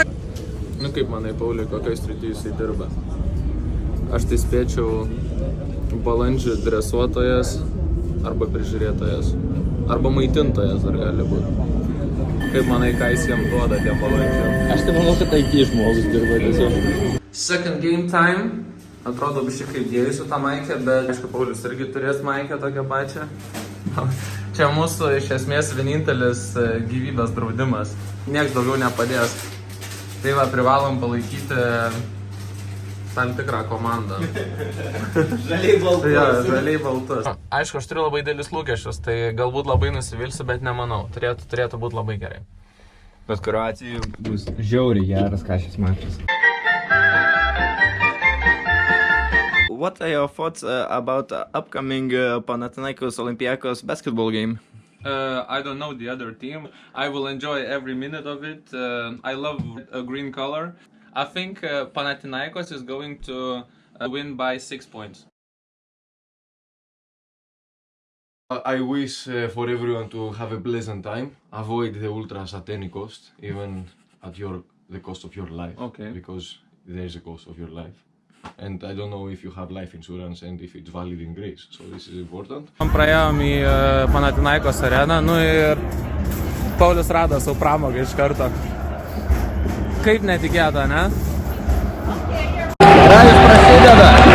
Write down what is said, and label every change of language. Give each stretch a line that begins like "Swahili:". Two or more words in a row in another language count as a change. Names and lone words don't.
Lithuanian: Nu kaip manai, Pauliai, kokioj srity jisai dirba? Aš tai spėčiau balandžių dresuotojas arba prižiūrėtojas. Arba maitintojas dar gali būti. Kaip manai, ką jis jam duoda tiem balandžiam? Aš tai manau, kad IT žmogus dirba tiesiog.
English: Second game time.
Lithuanian: Atrodo biškai kaip dėjus su tą maikę, bet aišku, Paulius irgi turės maikę tokią pačią. Čia mūsų iš esmės vienintelis gyvybės draudimas. Nieks daugiau nepadės. Tai va, privalom palaikyti tam tikrą komandą. Žaliai baltus. Ja, žaliai baltus. Aišku, aš turiu labai dėlis lūkesčius, tai galbūt labai nusivilsiu, bet nemanau. Turėtų būti labai gerai. Bet kuriuo atveju bus žiauriai geras šis mačas.
English: What are your thoughts about upcoming Panathinaikos Olympiakos basketball game? I don't know the other team. I will enjoy every minute of it. I love a green color. I think Panathinaikos is going to win by 6 points. I wish for everyone to have a pleasant time. Avoid the ultras at any cost, even at the cost of your life. Okay. Because there is a cost of your life. And I don't know if you have life insurance and if it's valid in Greece, so this is important.
Lithuanian: Praėjom į Panathinaikos areną, nu ir Paulius rado savo pramogą iš karto. Kaip netikėta, ne? Ralis prasideda!